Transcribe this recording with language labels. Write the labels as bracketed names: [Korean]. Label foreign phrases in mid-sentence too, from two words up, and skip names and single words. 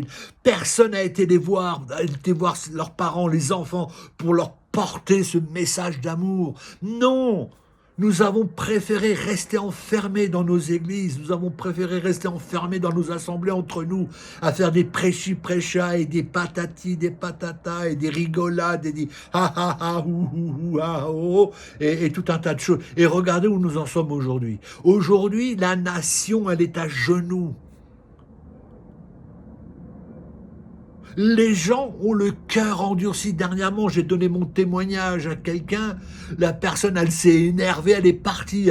[French] Personne n'a été été voir leurs parents, les enfants, pour leur porter ce message d'amour. Non! Nous avons préféré rester enfermés dans nos églises, nous avons préféré rester enfermés dans nos assemblées entre nous, à faire des prêchis-prêchas et des patatis, des patatas et des rigolades et des ha ha ha hou hou hou ah oh et tout un tas de choses. Et regardez où nous en sommes aujourd'hui. Aujourd'hui, la nation, elle est à genoux. Les gens ont le cœur endurci. Dernièrement, j'ai donné mon témoignage à quelqu'un. La personne, elle s'est énervée, elle est partie.